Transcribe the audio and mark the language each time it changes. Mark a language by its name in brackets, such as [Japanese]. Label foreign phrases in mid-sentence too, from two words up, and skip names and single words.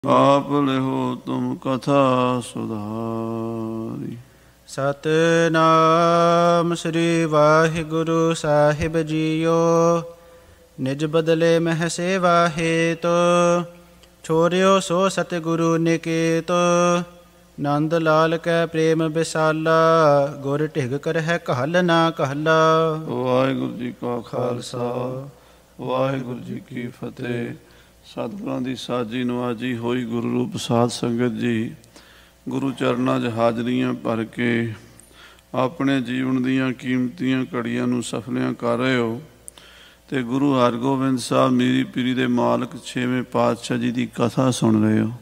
[Braj] आप लिहो तुम कथा सुधारी। [Punjabi] ਸਤਿਨਾਮ ਸ੍ਰੀ ਵਾਹਿਗੁਰੂ ਸਾਹਿਬ ਜੀਓ। [Braj] निज बदले मह सेवा हेतु छोरियो सो सतगुरु निकेतो। नंद लाल कै प्रेम विसाला गुर ढिग कर है कहल ना कहला। [Hindi] वाहिगुरु जी का खालसा वाहिगुरु जी की फतेह। [Punjabi] सतगुਰਾਂ ਦੀ ਸਾਜੀ ਨਵਾਜੀ ਹੋਈ ਗੁਰੂ ਰੂਪ ਸਾਧ ਸੰਗਤ ਜੀ, ਗੁਰੂ ਚਰਨਾਂ 'ਚ ਹਾਜ਼ਰੀਆਂ ਭਰ ਕੇ ਆਪਣੇ ਜੀਵਨ ਦੀਆਂ ਕੀਮਤੀਆਂ ਘੜੀਆਂ ਨੂੰ ਸਫਲਿਆਂ ਕਰ ਰਹੇ ਹੋ ਅਤੇ ਗੁਰੂ ਹਰਗੋਬਿੰਦ ਸਾਹਿਬ ਮੀਰੀ ਪੀਰੀ ਦੇ ਮਾਲਕ 6ਵੇਂ ਪਾਤਸ਼ਾਹ ਜੀ ਦੀ ਕਥਾ ਸੁਣ ਰਹੇ ਹੋ।